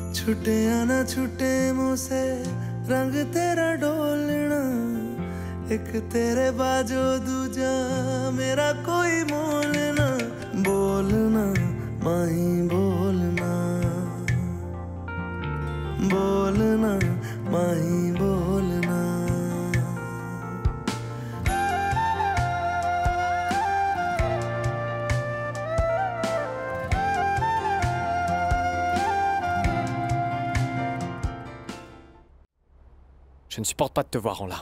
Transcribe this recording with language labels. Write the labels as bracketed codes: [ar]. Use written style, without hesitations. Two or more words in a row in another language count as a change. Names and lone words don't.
[pa] ਛੁਟੇ ਯਾ ਨਾ ਛੁਟੇ ਮੁਝਸੇ ਰੰਗ ਤੇਰਾ ਡੋਲਣਾ ਇਕ ਤੇਰੇ ਬਾਜੋ ਦੂਜਾ ਮੇਰਾ ਕੋਈ ਮੋਲ ਨਾ ਬੋਲਣਾ ਮਾਹੀ ਬੋਲਣਾ ਬੋਲਣਾ ਮਾਹੀ ਬੋਲਣਾ बोलना माही बोलना [fr] Je ne supporte pas de te voir en larmes.